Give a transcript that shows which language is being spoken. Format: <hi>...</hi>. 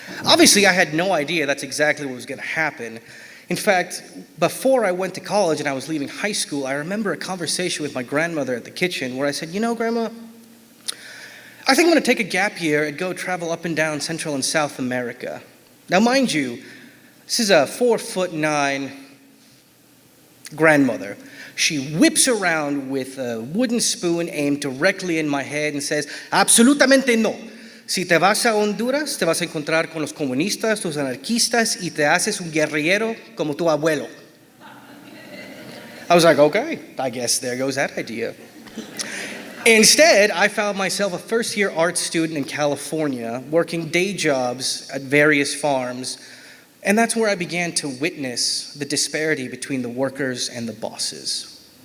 <en>Obviously, I had no idea that's exactly what was going to happen. In fact, before I went to college and I was leaving high school, I remember a conversation with my grandmother at the kitchen where I said, Grandma, I think I'm going to take a gap year and go travel up and down Central and South America. Now, mind you, this is a 4'9" grandmother. She whips around with a wooden spoon aimed directly in my head and says,</en> <es>absolutamente no. Si te vas a Honduras, te vas a encontrar con los comunistas, los anarquistas, y te haces un guerrillero como tu abuelo.</es> <en>I was like, okay, I guess there goes that idea. Instead, I found myself a first-year art student in California, working day jobs at various farms, and that's where I began to witness the disparity between the workers and the bosses.</en>